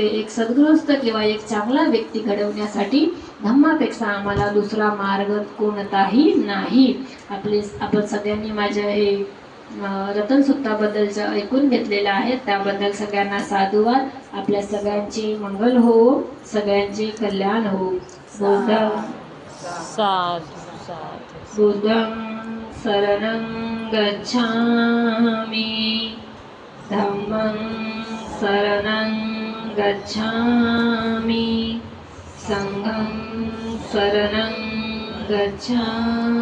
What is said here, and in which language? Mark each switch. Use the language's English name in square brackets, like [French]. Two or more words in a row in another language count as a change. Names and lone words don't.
[Marathi] एक सद्गृहस्थ किंवा एक चांगला व्यक्ती घडवण्यासाठी धम्मापेक्षा आम्हाला दुसरा मार्ग कोणताही नाही. आपण सगळ्यांनी माझ्या हे रतन सुक्ताबद्दलचं ऐकून घेतलेलं आहे, त्याबद्दल सगळ्यांना साधुवाद. आपल्या सगळ्यांचे मंगल हो, सगळ्यांचे कल्याण हो. [Pali] बुद्धं शरणं गच्छामि, धम्मं शरणं गच्छामि, संघं शरणं गच्छामि.